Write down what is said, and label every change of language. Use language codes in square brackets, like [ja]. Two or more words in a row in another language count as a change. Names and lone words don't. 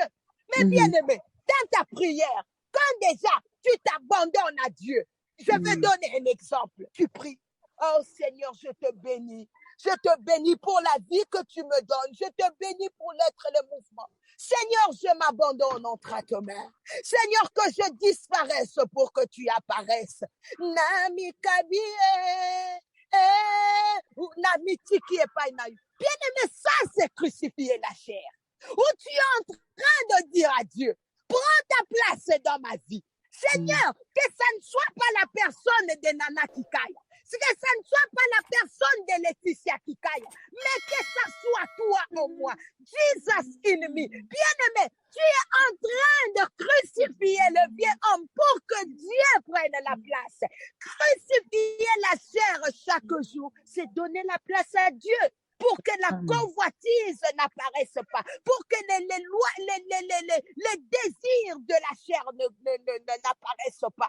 [fr] Mais bien-aimé, dans ta prière, quand déjà tu t'abandonnes à Dieu, je vais donner un exemple. Tu pries. Oh Seigneur, je te bénis. Je te bénis pour la vie que tu me donnes. Je te bénis pour l'être et le mouvement. Seigneur, je m'abandonne entre tes mains. Seigneur, que je disparaisse pour que tu apparaisses. [ln] Nami kabie, nami tiki epai na. [fr] Bien-aimé, ça c'est crucifier la chair. Où tu es en train de dire à Dieu, prends ta place dans ma vie. Seigneur, que ça ne soit pas la personne de Nana Kikaya, que ça ne soit pas la personne de Laetitia Kikaya, mais que ça soit toi en moi. [en] Jesus in me. [fr] Bien-aimé, tu es en train de crucifier le vieux homme pour que Dieu prenne la place. Crucifier la chair chaque jour, c'est donner la place à Dieu. Pour que la convoitise n'apparaisse pas, pour que les désirs de la chair n'apparaissent pas.